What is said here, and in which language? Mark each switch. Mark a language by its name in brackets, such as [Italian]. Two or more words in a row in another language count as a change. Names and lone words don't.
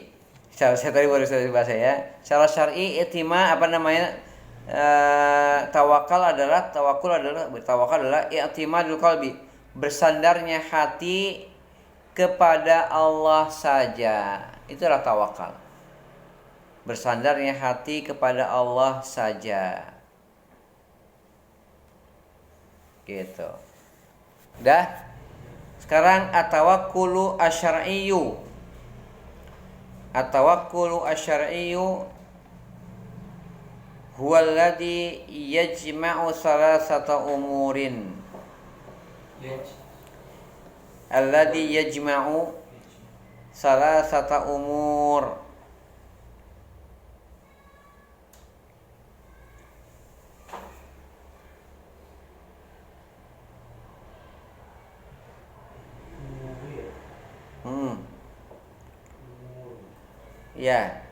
[Indonesian] Saya tadi baru saya bahasa ya. Secara syar'i i'tima tawakal adalah [Arabic] اعتماد القلب, [Indonesian] bersandarnya hati kepada Allah saja. Itulah tawakal. Bersandarnya hati kepada Allah saja. Gitu. Udah? Sekarang [Arabic] التوكل الشرعي. التوكل الشرعي هو الذي يجمع ثلاثة أمور. الذي يجمع ثلاثة أمور. [Indonesian] Ya.